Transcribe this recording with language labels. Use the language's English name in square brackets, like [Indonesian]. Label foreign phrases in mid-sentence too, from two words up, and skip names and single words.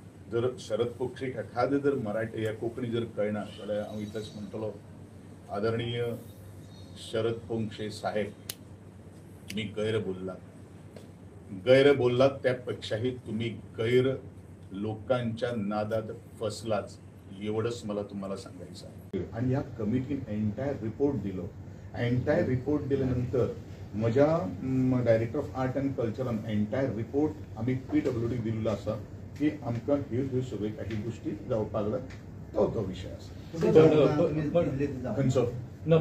[Konkani] जर शरद पोक्षेक एखादे जर मराठी या कोंकणी जर कळना जाल्यार हांव इतलेंच म्हणटलो, [Marathi] आदरणीय शरद पोंक्षे साहेब, तुम्ही गैर बोललात त्यापेक्षाही तुम्ही गैर लोकांच्या नादात फसलाच, एवढंच मला तुम्हाला सांगायचं आहे. [Konkani] आणि या कमिटीने [English] entire report [Konkani] दिलो. [English] entire report [Konkani] दिल्यानंतर म्हज्या [English] Director of Art and Cultureान entire report [Konkani] आम्ही PWD दिल्लो आसा की आमकां ह्यो सगळ्यो काही गोष्टी जावपाक लागल्या. तो विषय आसा खंयचो ना.